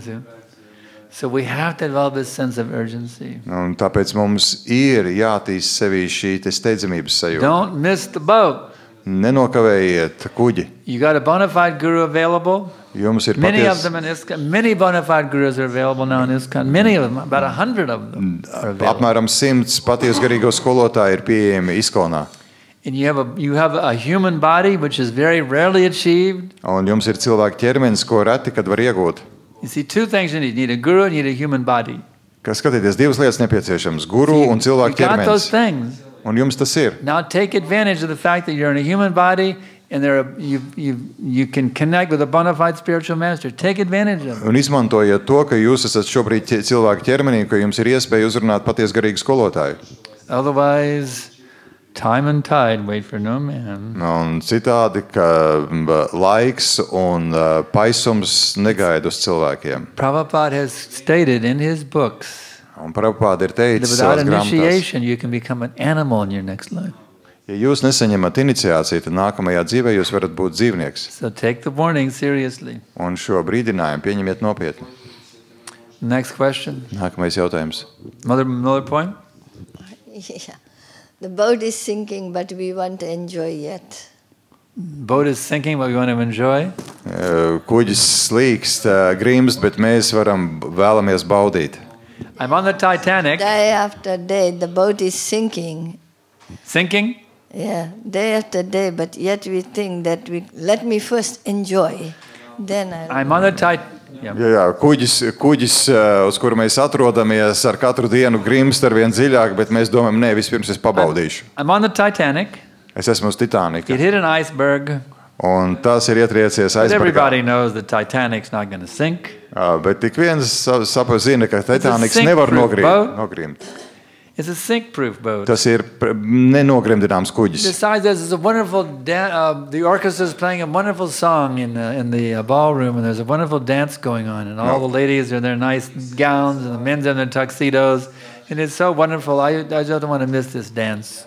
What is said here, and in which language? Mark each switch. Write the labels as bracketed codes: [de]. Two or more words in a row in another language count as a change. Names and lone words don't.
[en] So we have to develop this sense of urgency. [lv] Un tāpēc mums ir jātīst sevī šī steidzamības sajūta. [en] Don't miss the boat. [lv] Nenokavējiet kuģi. [en] You got a bona fide guru available. [lv] Jums ir [en] many of them in ISKCON. Many bona fide gurus are available now in ISKCON. Many of them, about 100 of them are available. [lv] Apmēram 100 patiesu garīgo skolotāji ir pieejami ISKCONā. [en] And you have a human body which is very rarely achieved. [lv] Un jums ir cilvēka ķermenis, ko reti kad var iegūt. [en] You see two things you need. You need a guru and you need a human body. [lv] Kas skatieties, divas lietas nepieciešams: guru un cilvēka ķermenis. [en] You got those things. [lv] Un jums tas ir. [en] Now take advantage of the fact that you're in a human body and you can connect with a bona fide spiritual master. Take advantage of it. [lv] Un izmantojiet to, ka jūs esat šobrīd cilvēka ķermenī, ka jums ir iespēja uzrunāt patiesu garīgu skolotāju. [en] Otherwise, time and tide wait for no man. [lv] Un citādi, ka laiks un paisums negaida uz cilvēkiem. [en] Prabhupada has stated in his books [lv] un Prabhupada ir teicis [en] without [lv] savās grāmatās, [en] initiation you can become an animal in your next life. [lv] Ja jūs nesaņemat iniciāciju, tad nākamajā dzīvē jūs varat būt dzīvnieks. [en] So take the warning seriously. [lv] Un šo brīdinājumu pieņemiet nopietni. [en] Next question. [lv] Nākamais jautājums. [en] Another point? Yeah. The boat is sinking, but we want to enjoy yet. Boat is sinking, but we want to enjoy. [lv] Kuģis slīkst, grimst, bet mēs vēlamies baudīt. [en] I'm on the Titanic. Day after day, the boat is sinking. Sinking? Yeah, day after day, but yet we think that let me first enjoy. Then I'm on the Titanic. [lv] Jā, kuģis, uz kuru mēs atrodamies, ar katru dienu grimst ar vien dziļāk, bet mēs domājam, nē, vispirms es pabaudīšu. [en] I'm on the Titanic. [lv] Es esmu uz Titanika. [en] It hit an iceberg. [lv] Un tas ir ietriecies aizbergā. [en] Everybody knows the Titanic's not going to sink. [lv] Bet tik viens zina, ka Titaniks nevar nogrimt. [en] It's a sink-proof boat. [lv] Tas ir nenogrimdināms kuģis. [en] Besides, there's a wonderful the orchestra is playing a wonderful song in the ballroom, and there's a wonderful dance going on, and all the ladies are in their nice gowns, and the men's in their tuxedos, and it's so wonderful. I just don't want to miss this dance.